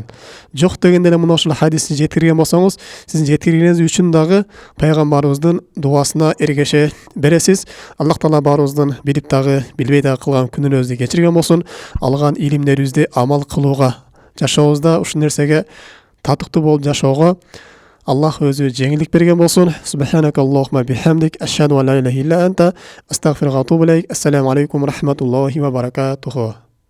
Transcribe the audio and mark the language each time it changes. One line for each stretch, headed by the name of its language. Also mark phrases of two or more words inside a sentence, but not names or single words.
Kyrgyz: Жок дегенде эле мына ушул хадисти жеткирген болсоңуз, сиздин жеткиргениңиз үчүн дагы пайгамбарыбыздын дуасына эргеше бересиз. Аллах таала баарыбыздын билип дагы билбей дагы кылган күнөөбүздү кечирген болсун. Алган илимдерибизди амал кылууга, жашообузда ушул нерсеге татыктуу болуп жашоого Аллах өзү жеңилдик берген болсун.
Arabic: سبحانك اللهم بحمدك أشهد أن لا إله إلا أنت أستغفرك وأتوب إليك. السلام عليكم ورحمة الله وبركاته.